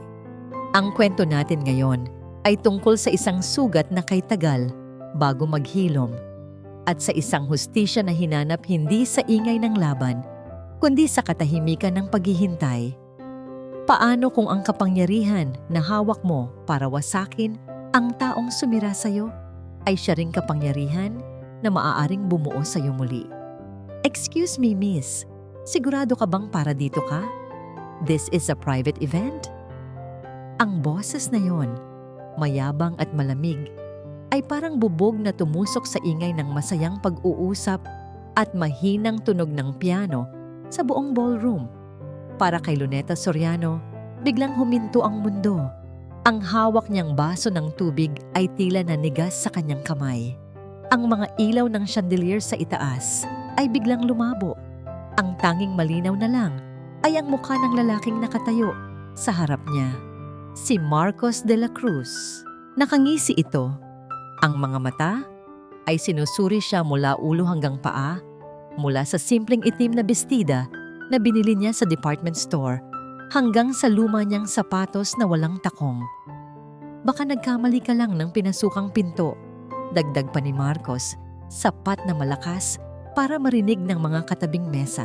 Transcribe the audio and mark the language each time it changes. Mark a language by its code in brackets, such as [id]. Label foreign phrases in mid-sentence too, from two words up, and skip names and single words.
[tl] Ang kwento natin ngayon ay tungkol sa isang sugat na kay tagal bago maghilom at sa isang hustisya na hinanap hindi sa ingay ng laban, kundi sa katahimikan ng paghihintay. Paano kung ang kapangyarihan na hawak mo para wasakin ang taong sumira sa'yo ay siya ring kapangyarihan na maaaring bumuo sa'yo muli? [en] Excuse me, miss. [tl] Sigurado ka bang para dito ka? [en] This is a private event? [tl] Ang boses na yon, mayabang at malamig, ay parang bubog na tumusok sa ingay ng masayang pag-uusap at mahinang tunog ng piano sa buong ballroom. Para kay Luneta Soriano, biglang huminto ang mundo. Ang hawak niyang baso ng tubig ay tila nanigas sa kanyang kamay. Ang mga ilaw ng chandelier sa itaas ay biglang lumabo. Ang tanging malinaw na lang ay ang mukha ng lalaking nakatayo sa harap niya. Si Marcos de la Cruz. Nakangisi ito. Ang mga mata ay sinusuri siya mula ulo hanggang paa, mula sa simpleng itim na bestida na binili niya sa department store hanggang sa luma niyang sapatos na walang takong. Baka nagkamali ka lang ng pinasukang pinto, dagdag pa ni Marcos, sapat na malakas para marinig ng mga katabing mesa.